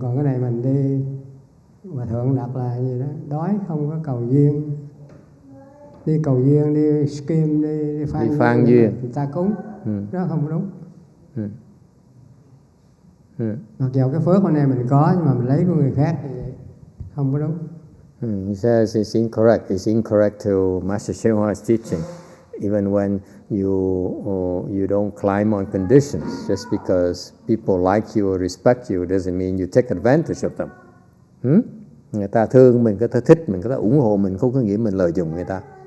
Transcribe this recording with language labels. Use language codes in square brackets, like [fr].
[vi] Còn cái này mình đi, hòa thượng đặt là gì đó, đói không có cầu duyên, đi cầu duyên, đi skim, đi phan duyên, người ta cúng, đó không có đúng. Mặc dù cái phước hôm nay mình có, nhưng mà mình lấy của người khác thì không có đúng. [en] He says it's incorrect. It's incorrect to Master YongHua's teaching. Even when you don't climb on conditions, just because people like you or respect you doesn't mean you take advantage of them. [vi] Người ta thương mình, người ta thích mình, người ta ủng hộ mình, không có nghĩa mình lợi dụng người ta.